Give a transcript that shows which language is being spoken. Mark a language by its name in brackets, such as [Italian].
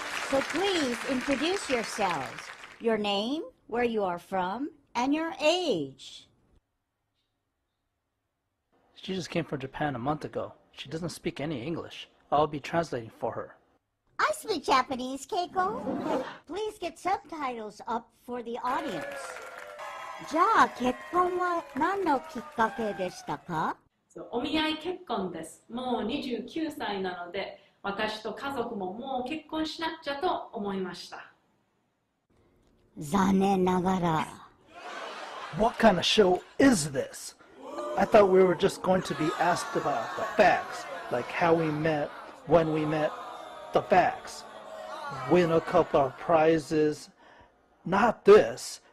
[English] So please introduce yourselves, your name, where you are from, and your age. She just came from Japan a month ago. She doesn't speak any English. I'll be translating for her. I speak Japanese, Keiko. Please get subtitles up for the audience. [Japanese] じゃあ、結婚は何のきっかけでしたか？お見合い結婚です。もう29歳なので、私と家族ももう結婚しなくちゃと思いました。残念ながら。 [English] What kind of show is this? I thought we were just going to be asked about the facts, like how we met, when we met, the facts. Win a couple of prizes. Not this.